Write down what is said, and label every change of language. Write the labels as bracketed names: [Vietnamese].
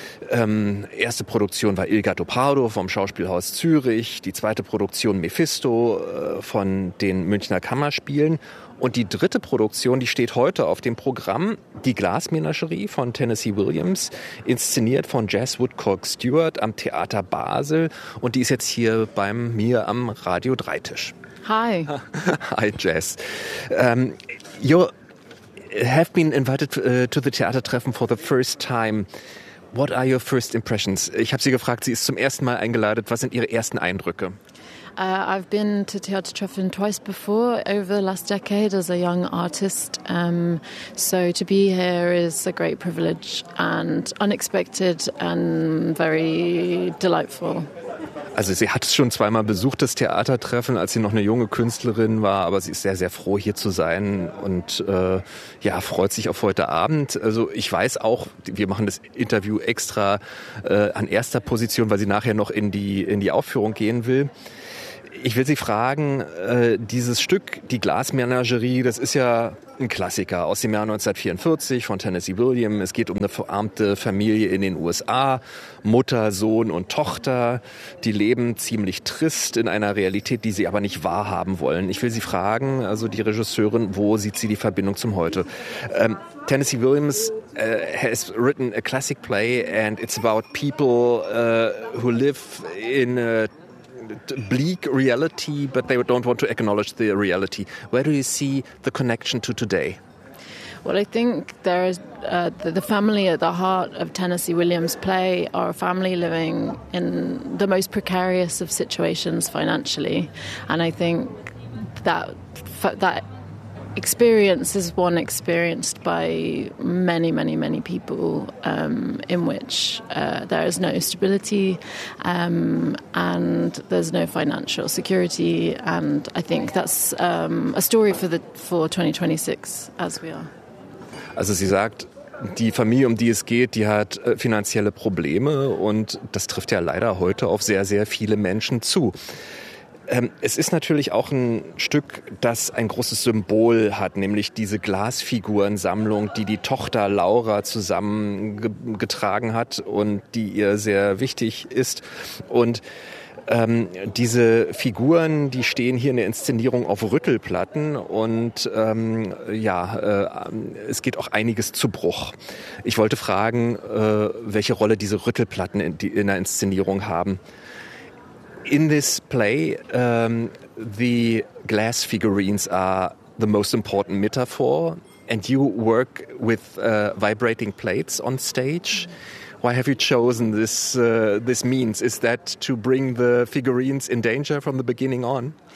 [German] Erste Produktion war Il Gatto Pardo vom Schauspielhaus Zürich, die zweite Produktion Mephisto von den Münchner Kammerspielen und die dritte Produktion, die steht heute auf dem Programm, die Glasmenagerie von Tennessee Williams, inszeniert von Jazz Woodcock Stewart am Theater Basel und die ist jetzt hier bei mir am Radio 3 Tisch. [English] Hi. Hi Jazz. You have been invited to the Theatertreffen for the first time. What are your first impressions? [German] Ich habe sie gefragt, sie ist zum ersten Mal eingeladen. Was sind ihre ersten Eindrücke? [English] I've been to Theatertreffen twice before over the last decade as a young artist. So to be here is a great privilege and unexpected and very delightful. [German] Also sie hat es schon zweimal besucht, das Theatertreffen, als sie noch eine junge Künstlerin war. Aber sie ist sehr, sehr froh, hier zu sein und freut sich auf heute Abend. Also ich weiß auch, wir machen das Interview extra an erster Position, weil sie nachher noch in die Aufführung gehen will. Ich will Sie fragen, dieses Stück, die Glasmenagerie, das ist ja ein Klassiker aus dem Jahr 1944 von Tennessee Williams. Es geht um eine verarmte Familie in den USA, Mutter, Sohn und Tochter. Die leben ziemlich trist in einer Realität, die sie aber nicht wahrhaben wollen. Ich will Sie fragen, also die Regisseurin, wo sieht sie die Verbindung zum Heute? [English] Tennessee Williams has written a classic play and it's about people who live in a bleak reality, but they don't want to acknowledge the reality. Where do you see the connection to today? Well, I think there is the family at the heart of Tennessee Williams' play are a family living in the most precarious of situations financially, and I think that experience is one experienced by many, many, many people in which there is no stability and there's no financial security. And I think that's a story for 2026, as we are. [German] Also sie sagt, die Familie, um die es geht, die hat finanzielle Probleme und das trifft ja leider heute auf sehr, sehr viele Menschen zu. Es ist natürlich auch ein Stück, das ein großes Symbol hat, nämlich diese Glasfigurensammlung, die die Tochter Laura zusammengetragen hat und die ihr sehr wichtig ist. Und Diese Figuren, die stehen hier in der Inszenierung auf Rüttelplatten und es geht auch einiges zu Bruch. Ich wollte fragen, welche Rolle diese Rüttelplatten in der Inszenierung haben. [English] In this play, the glass figurines are the most important metaphor, and you work with vibrating plates on stage. Why have you chosen this this means? Is that to bring the figurines in danger from the beginning on?